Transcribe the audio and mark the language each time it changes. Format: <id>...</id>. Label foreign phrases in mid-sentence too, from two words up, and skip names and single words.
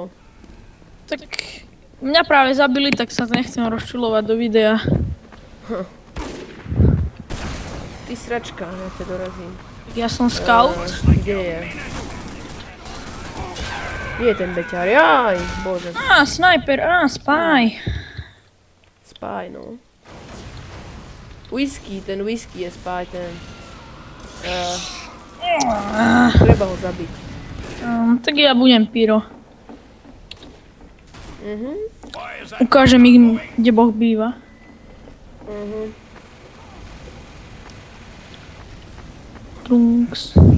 <sk>Tak mňa práve zabili, tak sa nechcem rozčulovať do videa. Ty sračka, ja ťa dorazím. Ja som scout. Kde je? Kde je ten beťar? Jaj, bože. Sniper, spy. Spy, no. Ten whisky je spy, ten. Treba ho zabiť. Tak ja budem pyro. Ukážem im, kde Boh býva. Trunks.</sk>